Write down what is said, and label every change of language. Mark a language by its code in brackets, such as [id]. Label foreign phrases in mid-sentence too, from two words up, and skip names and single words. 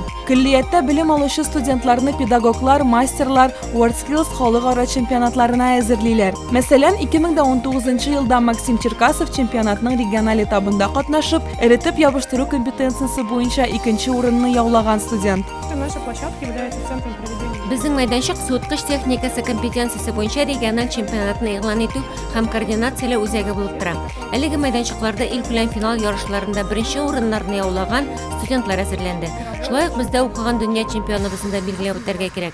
[tt] Көллиятта белем алучы студентларны педагоглар, мастерлар WorldSkills халыкара чемпионатларына әзерлиләр. Мәсәлән, 2019 елда Максим Черкасов чемпионатның региональ этабында катнашып, эретеп ябыштыру компетенциясе буенча 2нче урынны яулаган студент. [ru] Наша площадка является центром проведения. [tt] Безнең мәйданчык суыткыч техникасы компетенциясе буенча региональ чемпионатны игълан итү һәм координацияләү үзәге булып тора. Әлеге мәйданчыкларда ил белән финал ярышларында беренче урыннарны яулаган студентлар әзерләнде. Шулай ук бездә укыган дөнья чемпионыбызны да билгеләп үтәргә кирәк.